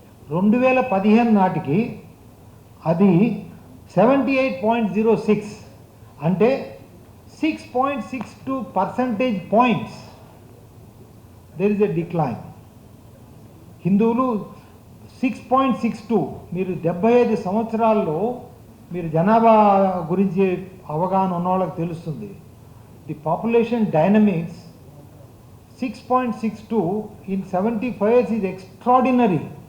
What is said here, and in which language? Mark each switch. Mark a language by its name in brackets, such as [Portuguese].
[Telugu] 2015 నాటికి అది 78.06, అంటే [English] 6.62 percentage points there is a decline. [Telugu] హిందువులు 6.62, మీరు 75 సంవత్సరాల్లో మీరు జనాభా గురించి అవగాహన ఉన్న వాళ్ళకి తెలుస్తుంది. [English] The population dynamics 6.62 in 75 years is extraordinary.